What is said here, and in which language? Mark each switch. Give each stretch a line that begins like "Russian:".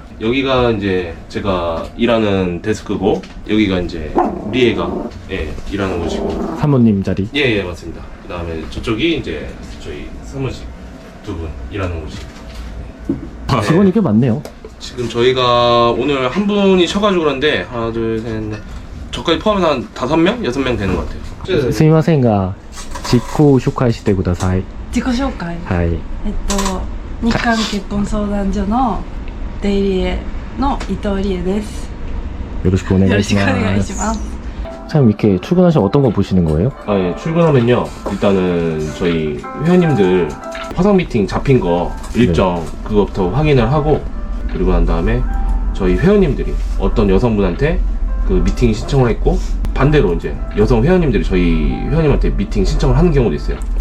Korean: 여기가 이제 제가 일하는 데스크고 여기가 이제 리에가 일하는 곳이고 사모님 자리. 예, 맞습니다. 그 다음에 저쪽이 이제 저희 사무실 두 분 일하는 곳이. 직원이 꽤 많네요. 지금 저희가 오늘 한 분이 쉬어가지고 그런데 하나, 둘, 셋, 넷 저까지 포함해서 한 5명? 6명 되는 것 같아요.
Japanese: すみませんが、自己紹介してください。自己紹介。はい。日韓結婚相談所のデイリエの伊藤理恵です。よろしくお願よろしくおいします。願いします。
Korean: 참 이렇게 출근하시면 어떤 거 보시는 거예요? 예, 출근하면요. 일단은 저희 회원님들 화상 미팅 잡힌 거 일정 그거부터 확인을 하고 그리고 난 다음에 저희 회원님들이 어떤 여성분한테 그 미팅 신청을 했고 반대로 이제 여성 회원님들이 저희 회원님한테 미팅 신청을 하는 경우도 있어요.